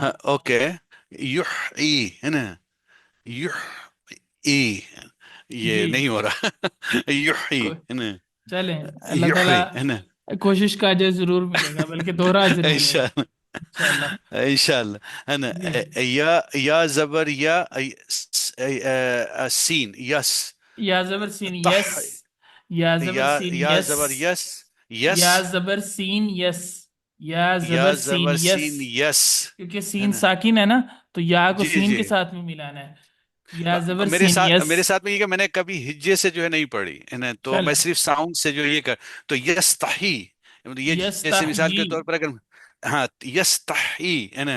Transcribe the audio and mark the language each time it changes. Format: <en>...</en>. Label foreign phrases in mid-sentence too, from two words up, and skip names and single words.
<ur>ہاں اوکے، یح ای ہے نا، یح ای، یہ جی نہیں ہو رہا یح ای کو- ہے نا، چلیں اللہ یح ای تعالیٰ ہے نا، کوشش کا اجر ضرور ملے گا بلکہ دوہرا اجر ملے گا انشاءاللہ انشاءاللہ. انشاءاللہ ہے نا. جی یا زبر یا سین یس، یا زبر سین طح، یس یا زبر سین یا یس زبر یس، یس یا زبر سین یس یا یا زبر سین زبر یس سین یس کیونکہ ہے سین نا. ساکن ہے نا تو یا کو جی سین جی کے ساتھ میں ملانا ہے. یا زبر میرے سین ساتھ یس. میرے ساتھ میں یہ کہ میں نے کبھی ہجے سے جو ہے نہیں پڑھی ہے نا، تو چلیں میں صرف ساؤنڈ سے جو یہ کر، تو یستحی، یہ جیسے مثال یستحیی کے طور پر اگر ہاں یستحی ہے نا،</ur>